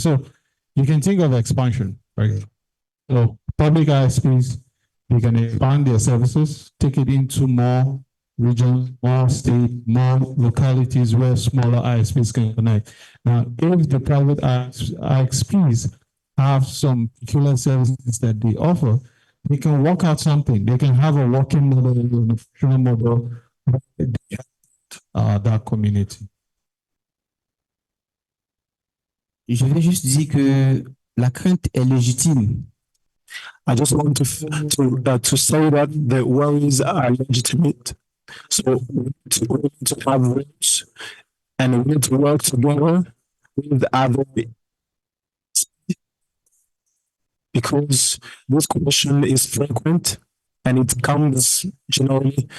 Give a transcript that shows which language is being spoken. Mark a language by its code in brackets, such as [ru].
[en] So you can think of expansion, right? So public ISPs, they can expand their services, take it into more regions, more state, more localities where smaller ISPs can connect. Now, if the private ISPs have some peculiar services that they offer, they can work out something. They can have a working model, a functional model, that community. [fr] Je vais juste dire que la crainte est légitime. [en] I just want to say that the worries are legitimate. So we need to have rules and we need to work together with other, because this question is frequent and it comes generally.